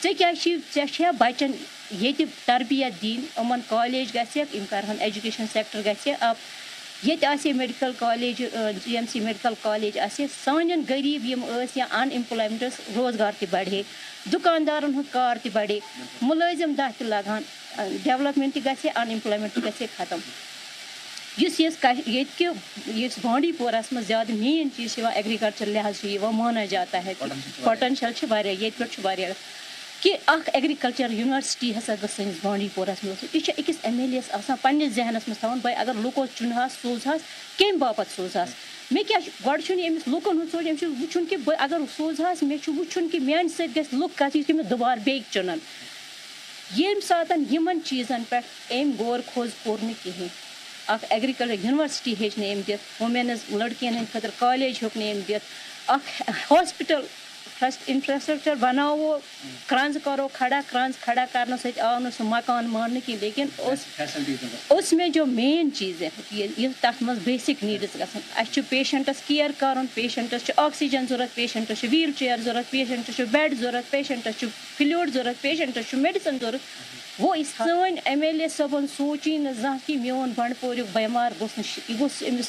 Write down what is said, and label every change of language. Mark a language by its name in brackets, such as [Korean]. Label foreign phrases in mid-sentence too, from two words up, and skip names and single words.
[Kashmiri] ژےٚ کیٛاہ چھِ ژےٚ چھےٚ بچن یہ تربیت دین یمن کالیج گژھکھ یم کرہن [English] education sector [Kashmiri] گژھِ اب یہ آسے [English] medical college [Kashmiri] جی ایم سی [English] medical college [Kashmiri] آسے سانٮ۪ن غریب یم ٲسۍ یا ان ایمپلایمنٹس روزگار تہِ بڑھے دکاندارن ہُنٛد کار تہِ بڑھے ملٲزم دہ تہِ لگہن ڈیولپمنٹ تہِ گژھِ ان ایمپلایمنٹ تہِ گژھِ ختم یس بانڈی پورہس مز زیادہ مین چیز ایگریکلچر [Urdu] لحاظ سے مانا جاتا ہے [Kashmiri] پوٹینشل یہ پہ کہ اخ [English] agriculture university [Kashmiri] ہسا گھس سنس بانڈی پورہس مز یہ اکس ایم ایل ایس آسان پنس ذہنس مز تھاون بھائی اگر لوکو چنہاس سوزہاس کم باپت سوزہاس مے کیا گۄڈٕ چھُنہٕ أمِس لُکن ہُنٛد سونٛچ أمِس چھُ وٕچھُن کہِ بہٕ اگر سوزہاس مےٚ چھُ وٕچھُن کہِ میانہِ سۭتۍ گژھِ لُکھ کتھ یُتھ مےٚ دُبارٕ بیٚیہِ چُنن ییٚمہِ ساتہٕ یِمن چیٖزن پٮ۪ٹھ أمۍ غور خوض کوٚر نہٕ کِہیٖنۍ اخ [English] agriculture university [Kashmiri] ہیٚچ نہٕ أمۍ دِتھ وومینز لڑکین ہٕنٛدِ خٲطرٕ کالیج ہیوٚک نہٕ أمۍ دِتھ اکھ [English] hospital infrastructure [Kashmiri] بناوو کرٛنٛز کرو کھڑا کرٛنٛز کھڑا کرنہٕ سۭتۍ آو نہٕ سُہ مکان ماننہٕ کینٛہہ لیکن [Urdu] اس میں جو مین چیز ہے [Kashmiri] یہ تتھ منٛز [English] basic needs [Kashmiri] گژھن اَسہِ چھُ پیشنٹس کِیر کرُن پیشنٹس چھُ آکسیجن ضوٚرتھ پیشنٹس چھُ [English] wheel chair [Kashmiri] ضوٚرتھ پیشنٹس چھُ بیڈ ضوٚرتھ پیشنٹس چھُ فلویڈ ضوٚرتھ پیشنٹس چھُ میڈِسن ضوٚرتھ وہ سٲنۍ ایم ایل اے صٲبن سوٗنچی نہٕ زانٛہہ کہِ میون بنڈپوریُک بٮ۪مار گوٚژھ نہٕ یہِ گوٚژھ أمِس